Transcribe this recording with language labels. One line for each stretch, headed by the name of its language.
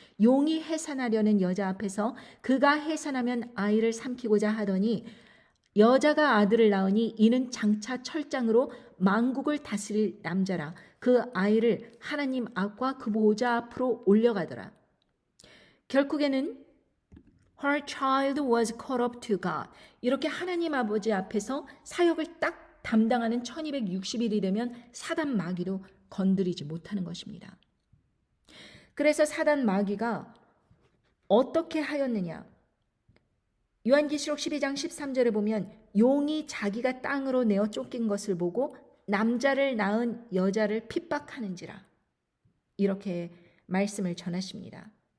Korean: 용이 해산하려는 여자 앞에서 그가 해산하면 아이를 삼키고자 하더니 여자가 아들을 낳으니 이는 장차 철장으로 만국을 다스릴 남자라. 그 아이를 하나님 앞과 그 보좌 앞으로 올려가더라. 결국에는
English: her child was caught up to God.
Korean: 이렇게 하나님 아버지 앞에서 사역을 딱 담당하는 1260일이 되면 사단 마귀도 건드리지 못하는 것입니다. 그래서 사단 마귀가 어떻게 하였느냐? 요한계시록 12장 13절에 보면 용이 자기가 땅으로 내어 쫓긴 것을 보고 남자를 낳은 여자를 핍박하는지라 이렇게 말씀을 전하십니다.